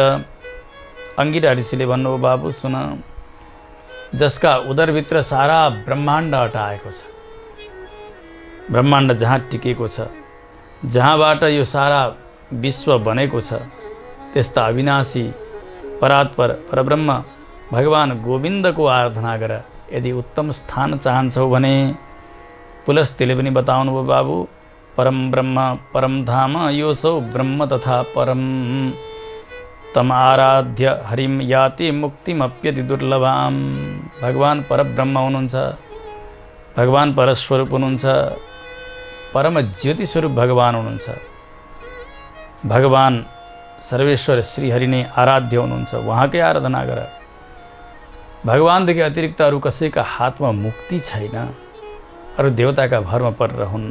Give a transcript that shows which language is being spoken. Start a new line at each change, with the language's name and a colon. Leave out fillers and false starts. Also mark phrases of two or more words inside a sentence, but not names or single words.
Nepali: अंगिरा ऋषिले भन्नुभयो, बाबु सुन, जसका उदरभित्र सारा ब्रह्माण्ड अटाएको छ, ब्रह्माण्ड जहाँ टिकेको छ, जहाँबाट यो सारा विश्व बनेको छ, त्यस्ता अविनाशी परात्पर परब्रह्म भगवान गोविन्दको आराधना गर। यदि उत्तम स्थान चाहन्छौ भने पुलस्त्यले पनि बताउनुभयो, बाबु,
Sanskrit: परम ब्रह्म परम धाम योसौ ब्रह्म तथा परम तम आराध्य हरिम याति मुक्तिमप्यति दुर्लभाम।
Nepali: भगवान परब्रह्म हुनुहुन्छ, भगवान परस्वरूप हुनुहुन्छ, परम ज्योति स्वरूप भगवान हुनुहुन्छ। भगवान सर्वेश्वर श्रीहरि नै आराध्य हुनुहुन्छ, उहाँकै आराधना गर। भगवानदेखि अतिरिक्त अरू कसैका हातमा मुक्ति छैन, अरू देवताका भरमा परेर हुन्न।